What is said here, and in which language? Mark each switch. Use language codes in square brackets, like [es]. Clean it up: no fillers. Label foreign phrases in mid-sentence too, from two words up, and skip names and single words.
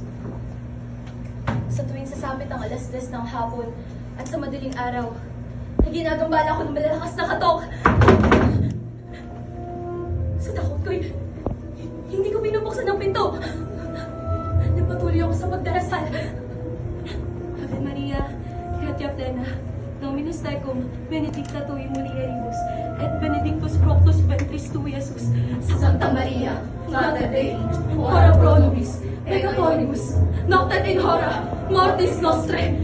[tl] Sa tuwing sasapit ang alas 10 ng hapon at sa madaling araw, ay ginagambala ko ng malalakas na katok. Sa takot ko hindi ko binubuksan ang pinto. Nagpatuloy ako sa pagdarasal. [la] Ave Maria, gratia plena, Dominus tecum, benedicta tui mulieribus, et benedictus fructus ventris tui, Iesus. Santa Maria, Mater Dei, ora pro nobis peccatoribus, nocte et in hora mortis nostre.